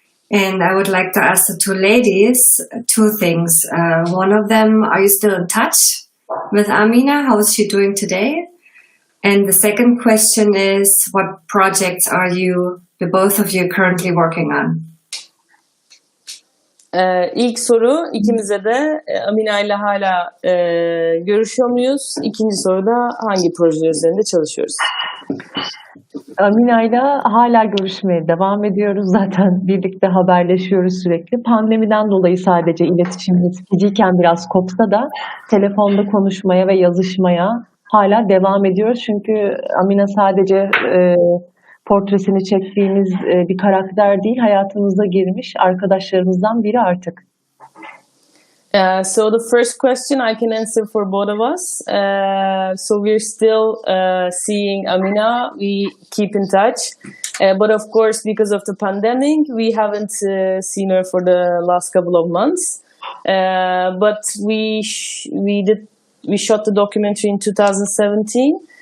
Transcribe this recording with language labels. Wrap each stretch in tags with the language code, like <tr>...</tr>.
<en>And I would like to ask the two ladies two things. One of them, are you still in touch with Amina? How is she doing today? And the second question is, what projects are the both of you currently working on?</en> <tr>İlk soru, ikimize de Amina ile hala görüşüyor muyuz? İkinci soru da hangi projeler üzerinde çalışıyoruz? Amina ile hala görüşmeye devam ediyoruz. Zaten birlikte haberleşiyoruz sürekli. Pandemiden dolayı sadece iletişimimiz fiziken biraz kopsa da telefonda konuşmaya ve yazışmaya hala devam ediyoruz. Çünkü Amina sadece portresini çektiğimiz bir karakter değil, hayatımıza girmiş arkadaşlarımızdan biri artık.</tr> <en>So the first question I can answer for both of us. So we're still seeing Amina. We keep in touch. But of course, because of the pandemic, we haven't seen her for the last couple of months. But we shot the documentary in 2017.</en>